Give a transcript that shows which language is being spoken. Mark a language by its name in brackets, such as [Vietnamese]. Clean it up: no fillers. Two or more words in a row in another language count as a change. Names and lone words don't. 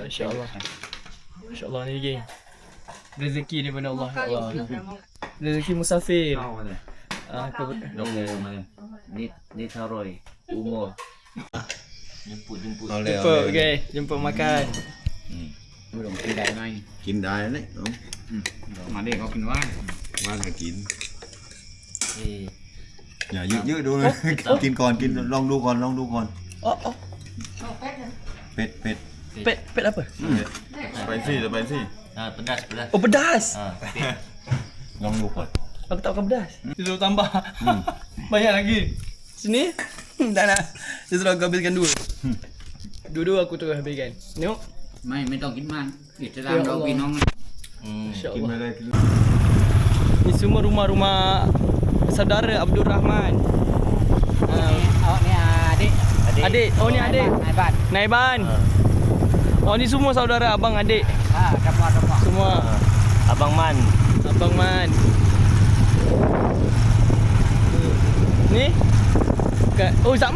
[Malay] Masya-Allah. Masya-Allah ni geng. Rezeki daripada Allah. [Arabic] Ya Allah. [Malay] Rezeki musafir. Ni Taroy. Umur. Jemput. Jemput, okey. Jemput makan. Belum pindah mai. [Thai] กินได้เลย มาเด็กเขากินว่าน ว่างก็กินอย่ายืดๆดูเลย กินก่อนกินลองดูก่อน [Malay] Oh, oh. [Thai] เป็ด [Malay] Pet apa? [Thai] ไปสิ [Malay] Pedas. Oh, pedas. [Thai] ลองดูก่อน [Malay] Aku tak makan pedas. Dia suruh tambah. Banyak lagi. Sini. Tak nak. Dia suruh aku habiskan dua. Dua-dua aku terus habiskan. Tengok. [Thai] ไม่ต้องกินมันอิสลามเราพี่น้อง [Malay] Masya [Thai] กิน [Malay] Allah. [Thai] ไปเลย [Malay] Ni semua rumah-rumah saudara Abdul Rahman. [Thai] เอาเนี่ย adik [Malay] Adik. Oh, ni adik. [Thai] นายบ้าน [Malay] Naiban. Oh, ni semua saudara abang adik. Semua. Abang Man. Abang Man. Ni? Oh, sama?